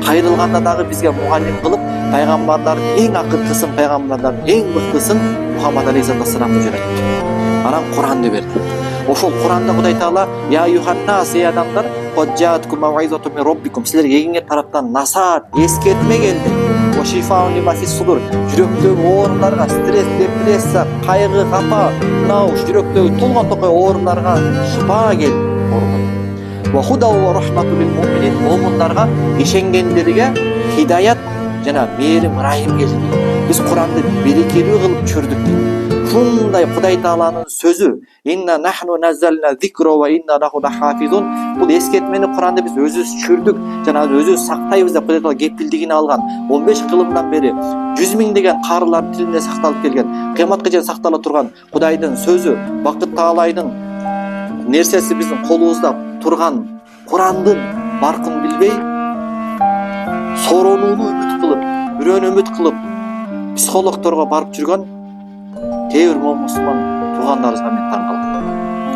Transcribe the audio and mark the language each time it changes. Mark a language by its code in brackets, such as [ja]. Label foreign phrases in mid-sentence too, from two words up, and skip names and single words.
[ky] кайрылганда дагы бизге мугалим кылып пайгамбарлардын эң акыркысын, пайгамбарлардын эң мыктысын Мухаммад [ar] عليه الصلاة والسلام [ky] жөнөттү. Анан Куранды берди. Ошол Куранда Кудай Таала [ar] يا أيها الناس, [ky] ey адамдар, [ar] قد جاءتكم موعظة من ربكم, [ky] силерге эңиңер тараптан насаат, эскертме келди. [ar] وشفاء لما في الصدور, [ky] жүрөктөгү ооруларга, стресс, депрессия, кайгы, капа, мынау жүрөктөгү толгон токой ооруларга шифа келди. [ar] وهدى ورحمة للمؤمنين, [ky] муъминдарга, ишенгендерге хидаят жана мээрим, ырайым келди. Биз Куранды берекелүү кылып чүрдүк дейт. Ушундай Кудай Тааланын сөзү, [ar] إنا نحن نزلنا الذكر وإنا له لحافظون. [ky] Бул эскертмени Куранды биз өзүбүз чүрдүк, жана өзүбүз сактайбыз деп Кудай Таала кепилдигин алган. 15 кылымдан бери 100 миңдеген карылар тилинде сакталып келген, кыяматка чейин сактала турган Кудайдын сөзү, Бакыт Таалайдын нерсеси биздин колубузда турган Курандын баркын билбей, соронууну үмүт кылып, бирөөнү үмүт кылып, психологторго барып жүргөн кээ бир мусулман туугандарыбызга мен таң калам.